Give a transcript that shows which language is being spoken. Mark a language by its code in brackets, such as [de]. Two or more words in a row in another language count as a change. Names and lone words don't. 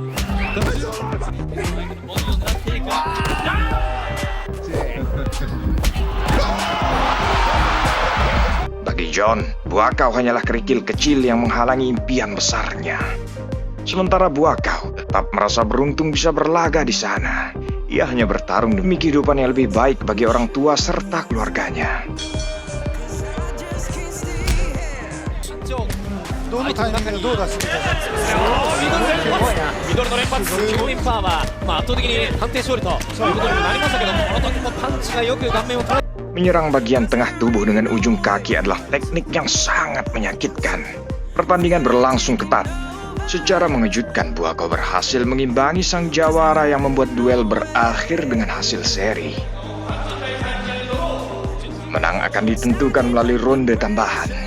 [id] Bagi John, Buakaw hanyalah kerikil kecil yang menghalangi impian besarnya. Sementara Buakaw tetap merasa beruntung bisa berlaga di sana. Ia hanya bertarung demi kehidupan yang lebih baik bagi orang tua serta keluarganya. [ja] どのタイミングでどう出してください。ミドルの連発、キム・ミンパーは、圧倒的に判定勝利ということにもなりましたけど、この時もパンチがよく顔面を捉え。 [id] Menyerang bagian tengah tubuh dengan ujung kaki adalah teknik yang sangat menyakitkan. Pertandingan berlangsung ketat. Secara mengejutkan, Buakaw berhasil mengimbangi sang jawara yang membuat duel berakhir dengan hasil seri. Menang akan ditentukan melalui ronde tambahan.